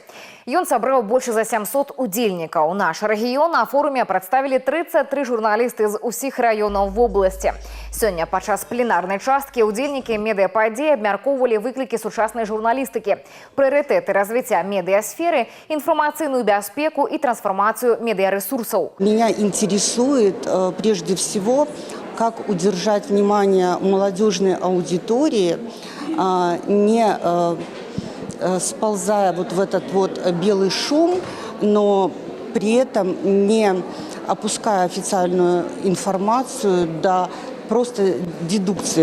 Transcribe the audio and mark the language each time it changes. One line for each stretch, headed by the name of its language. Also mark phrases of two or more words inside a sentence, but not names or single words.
Belarusian: Ён сабраў больш за 700 удзельнікаў. Наш рэгіён на форуме прадставілі 33 журналісты з усіх раёнаў вобласці. Сёння падчас пленарнай часткі удзельнікі медыа-падзеі абмяркоўвалі выклікі сучаснай журналістыкі, прыярытэты развіцця медыасферы, інфармацыйную бяспеку і трансфармацыю медыарэсурсаў.
Russian: Меня интересует прежде всего, как удержать внимание молодежной аудитории, не сползая вот в этот вот белый шум, но при этом не опуская официальную информацию до просто дедукции.